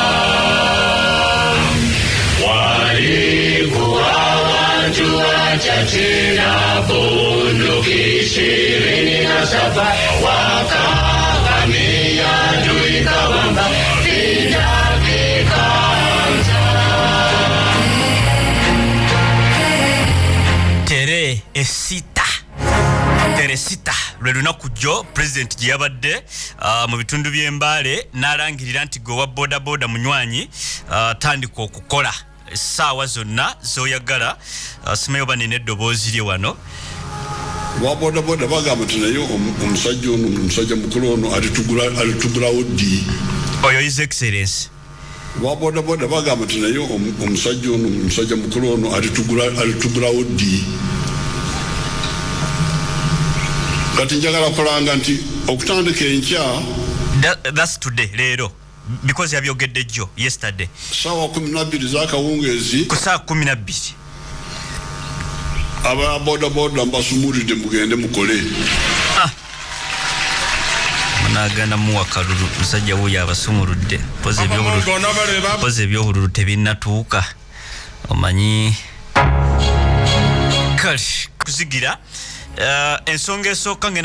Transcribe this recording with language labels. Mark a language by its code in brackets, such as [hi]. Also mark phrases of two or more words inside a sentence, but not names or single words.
[sw] Walikuwa watu wachache na bunduki 27 wakavamia adui Kawamba vita vikaanza. [lg] Tere sita lwe lunaku jjo President gye yabadde mu bitundu by'Embale n'alangirira nti gwe wa bodaboda munywanyi tandika okukola essaawa zonna z'oyagala. Simanyi oba nina eddoboozi lye wano. Wabodaboda bagamba nti naye omusajja mukulu ono alitugulawo ddi. [en] Oyo His Excellency. [lg] Wabodaboda bagamba nti naye omusajja mukulu ono alitugulawo ddi. Kati njagala kulanga nti okutandika enkya. [en] That's today leero. [lg] Because yabyogedde jjo yesterday. Sawa 12 z'akawungeezi. Ku saa 12. aba boda mbasumulidde mugende mukole nagana muwa kalulu musajja wuyo abasumuludde poze ebyobululu tebinnatuuka omanyi kale kuzigira ensonga esooka ngenda